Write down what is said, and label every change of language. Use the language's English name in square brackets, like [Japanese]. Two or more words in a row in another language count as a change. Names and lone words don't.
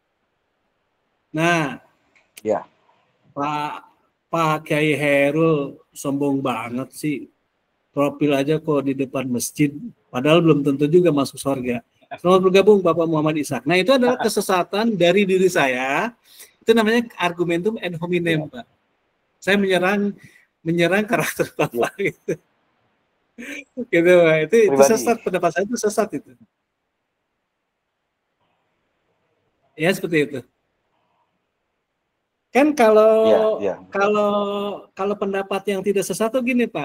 [Indonesian] Nah, Pak Kiai Hairul sombong banget sih. Profil aja kok di depan masjid, padahal belum tentu juga masuk surga. Selamat bergabung Bapak Muhammad Ishak. Nah itu adalah kesesatan dari diri saya. Itu namanya [Latin] argumentum ad hominem, [Indonesian] Pak. Saya menyerang karakter Bapak gitu. Gitu, Pak. Itu sesat, pendapat saya itu sesat itu. Ya seperti itu. Kan kalau pendapat yang tidak sesat itu gini, Pak.